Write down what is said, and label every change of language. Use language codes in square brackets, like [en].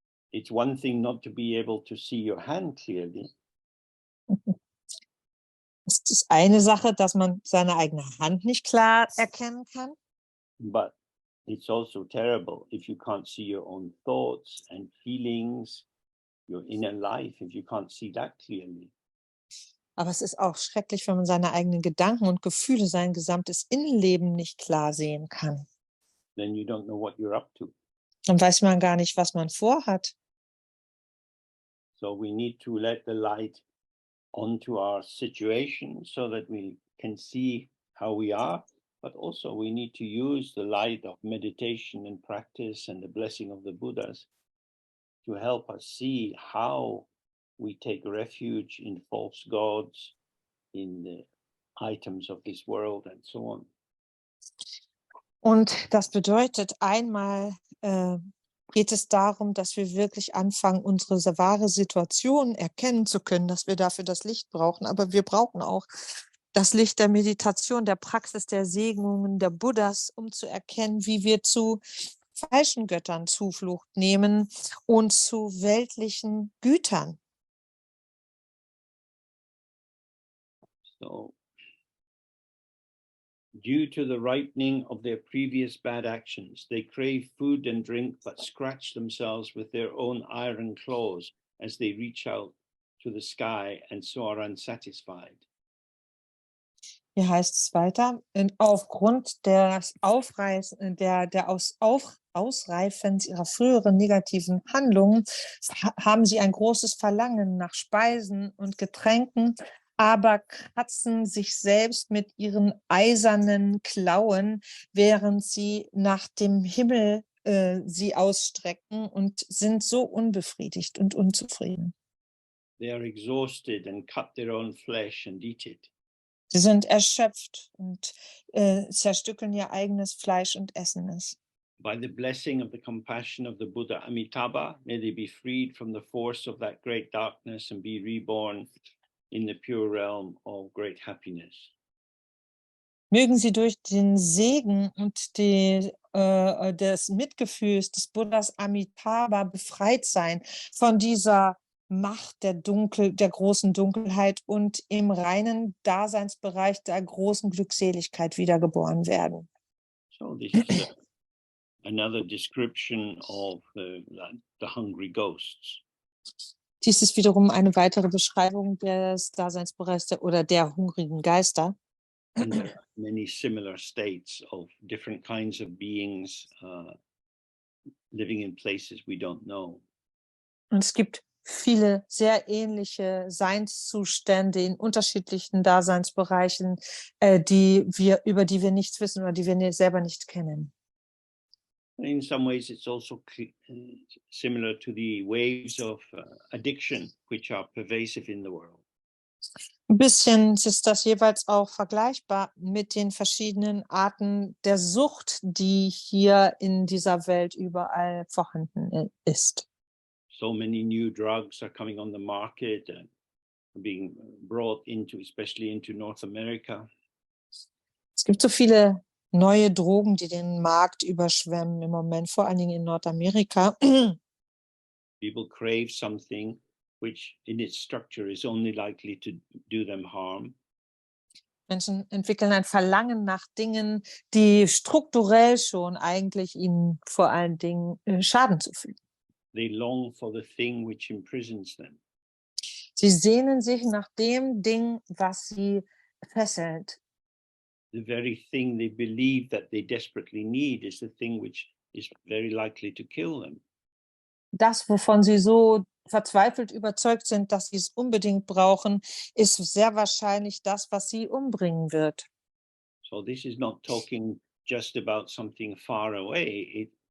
[en] It's one thing not to be able to see your hand clearly. [de] Es ist eine Sache, dass man seine eigene Hand nicht klar erkennen kann. [en] But it's also terrible if you can't see your own thoughts and feelings, your inner life, if you can't see that clearly. [de] Aber es ist auch schrecklich, wenn man seine eigenen Gedanken und Gefühle, sein gesamtes Innenleben nicht klar sehen kann. [en] Then you don't know what you're up to. [de] Dann weiß man gar nicht, was man vorhat. [en] So we need to let the light onto our situation so that we can see how we are, but also we need to use the light of meditation and practice and the blessing of the Buddhas to help us see how we take refuge in false gods, in the items of this world and so on. [de] Und das bedeutet, einmal geht es darum, dass wir wirklich anfangen, unsere wahre Situation erkennen zu können, dass wir dafür das Licht brauchen. Aber wir brauchen auch das Licht der Meditation, der Praxis der Segnungen der Buddhas, um zu erkennen, wie wir zu falschen Göttern Zuflucht nehmen und zu weltlichen Gütern. [en] So, due to the ripening of their previous bad actions, they crave food and drink, but scratch themselves with their own iron claws as they reach out to the sky and so are unsatisfied. [de] Hier heißt es weiter, aufgrund des Ausreifens ihrer früheren negativen Handlungen haben sie ein großes Verlangen nach Speisen und Getränken, aber kratzen sich selbst mit ihren eisernen Klauen, während sie nach dem Himmel sie ausstrecken und sind so unbefriedigt und unzufrieden. [en] They are exhausted and cut their own flesh and eat it. [de] Sie sind erschöpft und zerstückeln ihr eigenes Fleisch und essen es. [en] By the blessing of the compassion of the Buddha Amitabha, may they be freed from the force of that great darkness and be reborn in the pure realm of great happiness. [de] Mögen sie durch den Segen und des Mitgefühls des Buddhas Amitabha befreit sein von dieser Macht der großen Dunkelheit und im reinen Daseinsbereich der großen Glückseligkeit wiedergeboren werden. [en] So this is another description of the hungry ghosts. [de] Dies ist wiederum eine weitere Beschreibung des Daseinsbereichs der hungrigen Geister. [en] And there are many similar states of different kinds of beings living in places we don't know. [de] Und es gibt viele sehr ähnliche Seinszustände in unterschiedlichen Daseinsbereichen, über die wir nichts wissen oder die wir selber nicht kennen. [en] In some ways, it's also similar to the waves of addiction, which are pervasive in the world. [de] Ein bisschen ist das jeweils auch vergleichbar mit den verschiedenen Arten der Sucht, die hier in dieser Welt überall vorhanden ist. [en] So many new drugs are coming on the market and being brought into, especially into North America. [de] Es gibt so viele neue Drogen, die den Markt überschwemmen im Moment, vor allen Dingen in Nordamerika. [en] People crave something which in its structure is only likely to do them harm. [de] Menschen entwickeln ein Verlangen nach Dingen, die strukturell schon eigentlich ihnen vor allen Dingen Schaden zufügen. [en] They long for the thing which imprisons them. [de] Sie sehnen sich nach dem Ding, was sie fesselt. [en] The very thing they believe that they desperately need is the thing which is very likely to kill them. [de] Das, wovon sie so verzweifelt überzeugt sind, dass sie es unbedingt brauchen, ist sehr wahrscheinlich das, was sie umbringen wird. [en] So this is not talking just about something far away.